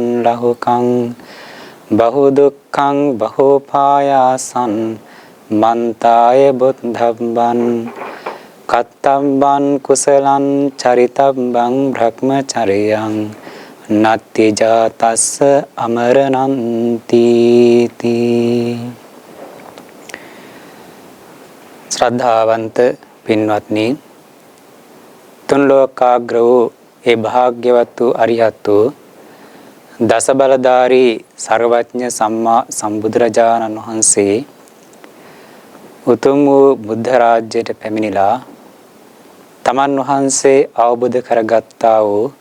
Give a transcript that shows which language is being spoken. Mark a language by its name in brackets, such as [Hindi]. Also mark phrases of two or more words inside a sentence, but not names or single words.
[Pali] ලහුකං බහු දුක්ඛං බහෝ පායාසං මන්තාය බුද්ධබ්බං කත්තබ්බං කුසලං චරිතබ්බං බ්‍රහ්මචර්යං නත්ති ජාතස්ස අමරණන්ති තී. [Sinhala] ශ්‍රද්ධාවන්ත පින්වත්නි, තුන් ලෝකාග්‍ර වූ ඒ භාග්‍යවත් වූ අරිහත් වූ දස බලධාරී සර්වඥ සම්මා සම්බුදුරජාණන් වහන්සේ උතුම් වූ බුද්ධ රාජ්‍යයට පැමිණිලා තමන් වහන්සේ අවබෝධ කරගත්තා වූ